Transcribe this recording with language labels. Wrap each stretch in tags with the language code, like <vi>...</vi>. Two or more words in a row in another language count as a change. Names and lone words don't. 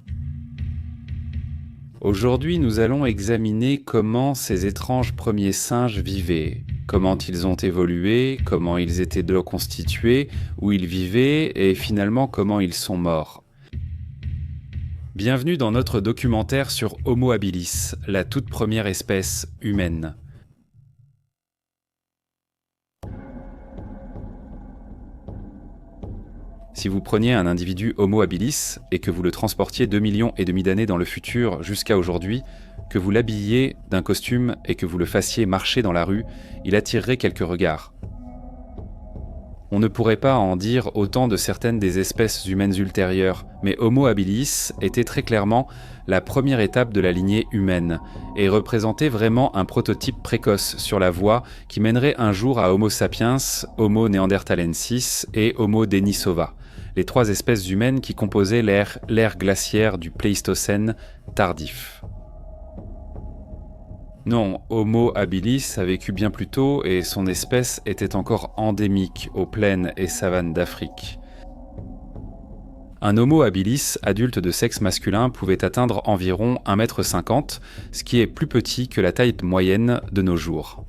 <fr>Aujourd'hui, nous allons examiner comment ces étranges premiers singes vivaient, comment ils ont évolué, comment ils étaient constitués, où ils vivaient et finalement comment ils sont morts. Bienvenue dans notre documentaire sur Homo habilis, la toute première espèce humaine. Si vous preniez un individu Homo habilis et que vous le transportiez 2,5 millions d'années dans le futur jusqu'à aujourd'hui, que vous l'habilliez d'un costume et que vous le fassiez marcher dans la rue, il attirerait quelques regards. On ne pourrait pas en dire autant de certaines des espèces humaines ultérieures, mais Homo habilis était très clairement la première étape de la lignée humaine et représentait vraiment un prototype précoce sur la voie qui mènerait un jour à Homo sapiens, Homo neanderthalensis et Homo denisova, les 3 espèces humaines qui composaient l'ère glaciaire du Pléistocène tardif. Non, Homo habilis a vécu bien plus tôt et son espèce était encore endémique aux plaines et savanes d'Afrique. Un Homo habilis adulte de sexe masculin pouvait atteindre environ 1,50 m, ce qui est plus petit que la taille moyenne de nos jours.</fr>